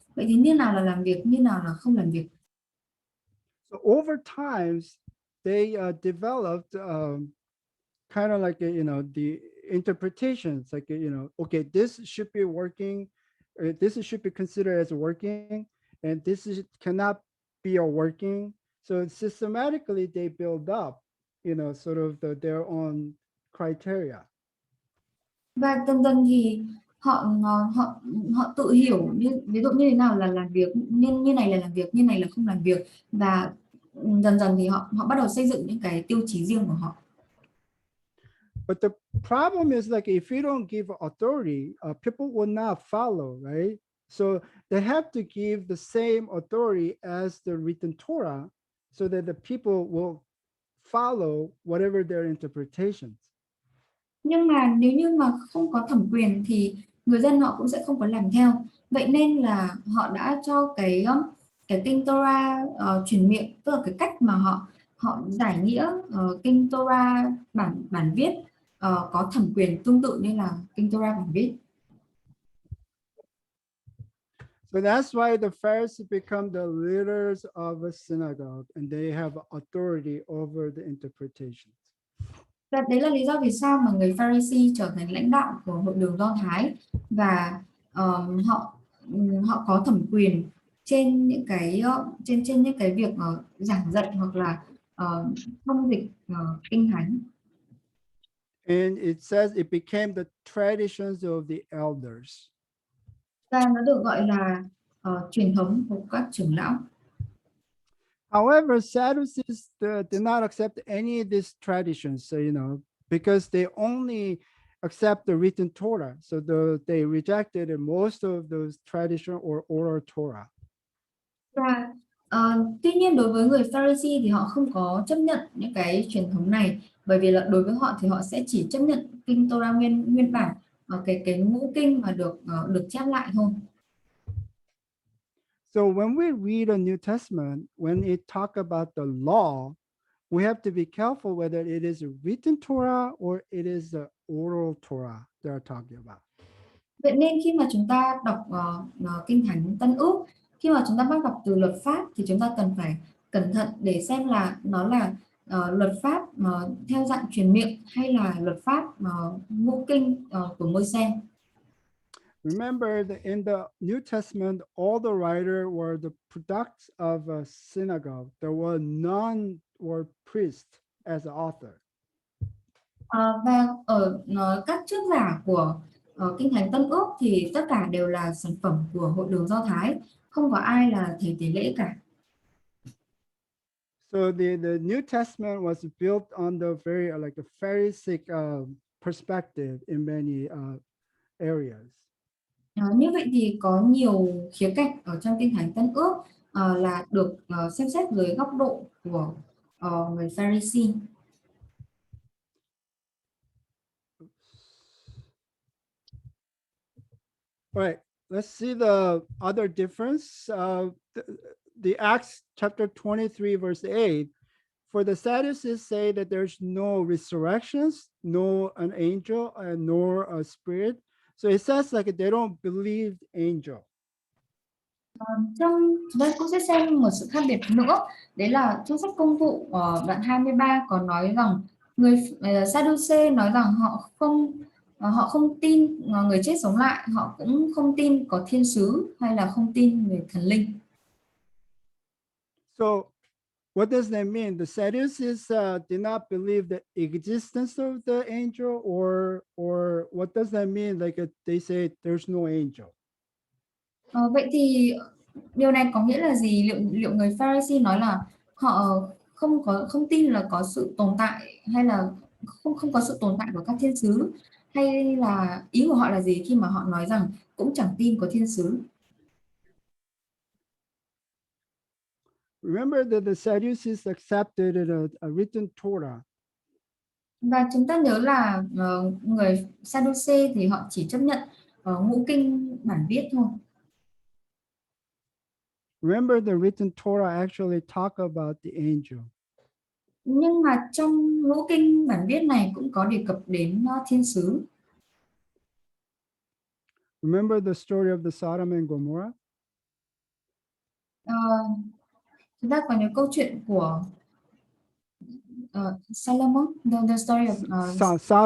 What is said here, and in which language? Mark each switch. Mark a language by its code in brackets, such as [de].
[vi] Vậy thì như nào là làm việc, như nào là không làm việc? [en] So over times they developed kind of like the interpretations, like okay, this should be working, this should be considered as working, and cannot be a working. So systematically they build up sort of their own criteria. [vi] Và dần dần thì họ tự hiểu, ví dụ như thế nào là làm việc, như này là làm việc, như này là không làm việc, và dần dần thì họ bắt đầu xây dựng những cái tiêu chí riêng của họ. [en] But the problem is, like, if you don't give authority, people will not follow, right? So they have to give the same authority as the written Torah so that the people will follow whatever their interpretations. [vi] Nhưng mà nếu như mà không có thẩm quyền thì người dân họ cũng sẽ không có làm theo. Vậy nên là họ đã cho cái kinh Torah truyền miệng, tức là cái cách mà họ giải nghĩa kinh Torah bản viết có thẩm quyền tương tự như là kinh Torah bản viết. [en] So that's why the Pharisees become the leaders of a synagogue, and they have authority over the interpretations. [vi] Và đấy là lý do vì sao mà người Pharisee trở thành lãnh đạo của hội đường Do Thái, và họ có thẩm quyền trên những cái trên những cái việc giảng dạy hoặc là thông dịch kinh thánh. [en] And it says it became the traditions of the elders. [vi] Và nó được gọi là truyền thống của các trưởng lão. [en] However, Sadducees did not accept any of these traditions, so, because they only accept the written Torah. So they rejected most of those traditional or oral Torah. [vi] Và tuy nhiên đối với người Pharisee thì họ không có chấp nhận những cái truyền thống này, bởi vì là đối với họ thì họ sẽ chỉ chấp nhận kinh Torah nguyên bản, cái ngũ kinh mà được chép lại thôi. [en] So when we read a New Testament, when it talk about the law, we have to be careful whether it is a written Torah or it is the oral Torah they're talking about. [vi] Vậy nên khi mà chúng ta đọc kinh thánh Tân Ước, khi mà chúng ta bắt gặp từ luật pháp thì chúng ta cần phải cẩn thận để xem là nó là luật pháp mà theo dạng truyền miệng hay là luật pháp ngũ kinh của Môi-se. [en] Remember that in the New Testament, all the writers were the products of a synagogue. There were none were priests as the author. [vi] Và ở các trích giả của kinh thánh Tân Ước thì tất cả đều là sản phẩm của hội đường Do Thái, không có ai là thầy tế lễ cả. [en] So the New Testament was built on the very like a Pharisaic perspective in many areas. [vi] Như vậy thì có nhiều khía cạnh ở trong kinh thánh Tân Ước là được xem xét dưới góc độ của người Pharisee. [en] All right, let's see the other difference. The Acts chapter 23, verse 8. For the Sadducees say that there's no resurrections, no an angel, and nor a spirit. So it says like they don't believe angel. [vi] Trong chúng ta cũng sẽ xem một sự khác biệt nữa, đấy là trong sách Công vụ đoạn 23 có nói rằng người Sadducee nói rằng họ không tin người chết sống lại, họ cũng không tin có thiên sứ hay là không tin về thần linh. [en] So what does that mean? The Sadducees did not believe the existence of the angel, or what does that mean? Like they say there's no angel. [vi] Vậy thì điều này có nghĩa là gì? Liệu người Pharisee nói là họ không tin là có sự tồn tại, hay là không có sự tồn tại của các thiên sứ, hay là ý của họ là gì khi mà họ nói rằng cũng chẳng tin có thiên sứ? [en] Remember that the Sadducees accepted a written Torah. [vi] Và chúng ta nhớ là người Sadducee thì họ chỉ chấp nhận ngũ kinh bản viết thôi. [en] Remember the written Torah actually talk about the angel. [vi] Nhưng mà trong ngũ kinh bản viết này cũng có đề cập đến thiên sứ. [en] Remember the story of the Sodom and Gomorrah? [vi] Chúng ta có nhớ câu chuyện của Solomon, [en] the story of